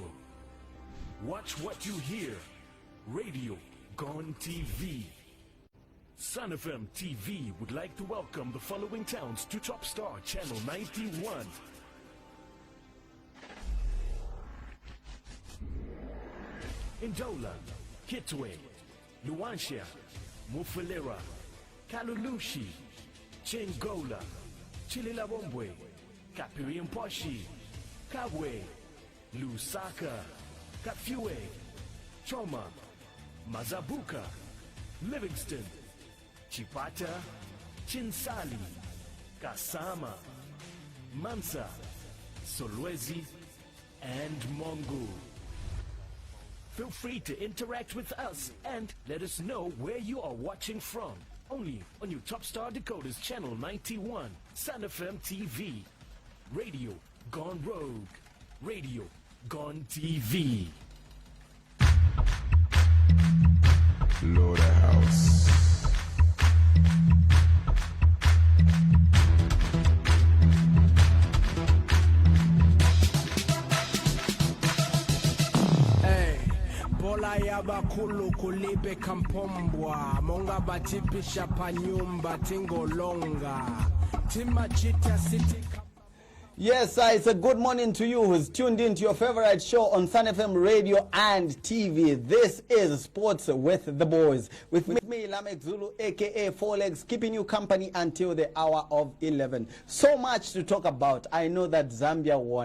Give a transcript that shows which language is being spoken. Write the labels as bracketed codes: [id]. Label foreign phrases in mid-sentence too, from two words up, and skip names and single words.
[en] Watch what you hear. Radio Gone TV. Sun FM TV would like to welcome the following towns to Top Star Channel 91. Ndola, Kitwe, Luanshya, Mufulira, Kalulushi, Chingola, Chililabombwe, Kapiriamposhi, Kabwe, Lusaka, Kafue, Choma, Mazabuka, Livingston, Chipata, Chinsali, Kasama, Mansa, Solwezi, and Mongo. Feel free to interact with us and let us know where you are watching from. Only on your Top Star Decoders Channel 91, Sun FM TV. Radio Gone Rogue. Radio Gone TV. Lord House. [ny] Bola ya bakulu kulipe kampombwa monga batipisha panyumba tingolonga timachita city. [en] Yes, it's a good morning to you who's tuned in to your favorite show on Sun FM radio and TV. This is Sports with the Boys. With me, Lamek Zulu, a.k.a. Four Legs, keeping you company until the hour of 11. So much to talk about. I know that Zambia won.